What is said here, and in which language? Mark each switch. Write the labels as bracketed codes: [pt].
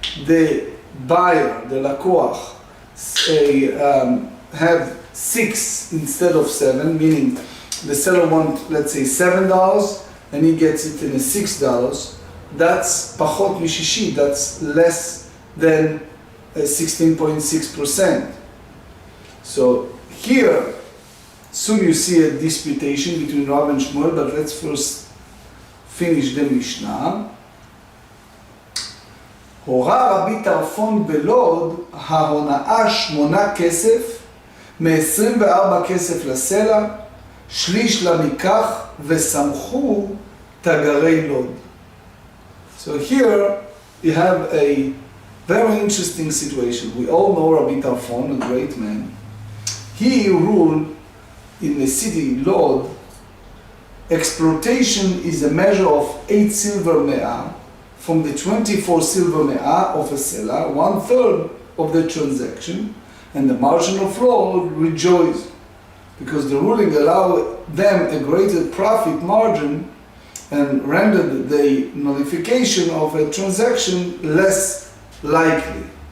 [en] the buyer, the lakoach, have 6 instead of 7, meaning the seller wants, let's say, $7 and he gets it in a $6, that's pachot mishishi, that's less than 16.6%. So here, soon you see a disputation between Rav and Shmuel, but let's first finish the Mishnah. [he] הורה רבי טרפון בלוד ההונאה 8 כסף, מ-24 כסף לסלע, שליש למיקח וסמכו תגרי לוד. [en] So here you have a very interesting situation. We all know Rabbi Tarfon, a great man. He ruled in the city Lod. Exploitation is a measure of 8 silver me'ah from the 24 silver me'ah of a seller, 1/3 of the transaction, and the margin of law rejoiced because the ruling allowed them a greater profit margin and rendered the nullification of a transaction less likely.